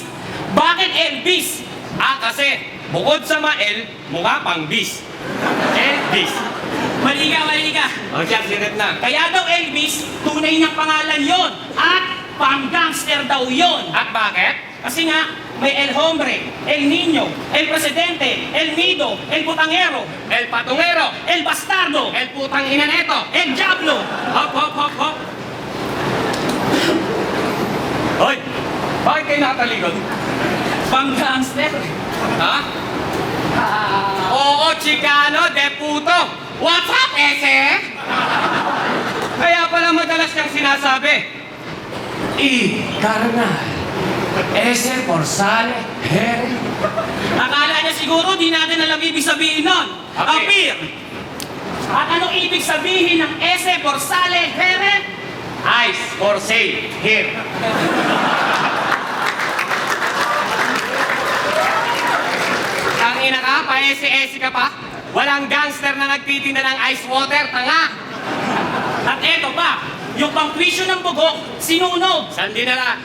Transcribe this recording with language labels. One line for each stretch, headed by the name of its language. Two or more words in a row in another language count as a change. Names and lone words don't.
Filipino: Bakit Elvis? Kasi bukod sa Mael, mukha pang bis. Elvis. Mali ka. O siya, sinet na. Kaya daw Elvis, tunay niyang pangalan yon at pang-gangster daw yon. At bakit? Kasi nga, may
Spanish: El Hombre, El Niño, El Presidente, El Nido, El Putangero, El Patungero. El Bastardo,
Filipino: El putang ina neto.
Spanish: El Diablo.
Filipino: Hop, hop, hop, hop. Hoy, bakit kayo nakatalikod? Pang-gangster. Ha? Oo,
Spanish: Chicano, de puto.
English: What's up, ese?
Filipino: Kaya pala madalas niyang sinasabi.
Spanish: Carnal, ese por sale, here.
Filipino: Akala niya siguro di natin alam ibig sabihin nun. Okay. Appear. At anong ibig sabihin ng
Spanish: ese por sale,
Filipino: here?
English: Ice for sale, here.
Filipino: Ang ina ka, pa-ese-ese ka pa? Walang gangster na nagtitinda ng ice water, tanga! At eto pa, yung pang-tuition ng bugok, sinunog, Saan dinala?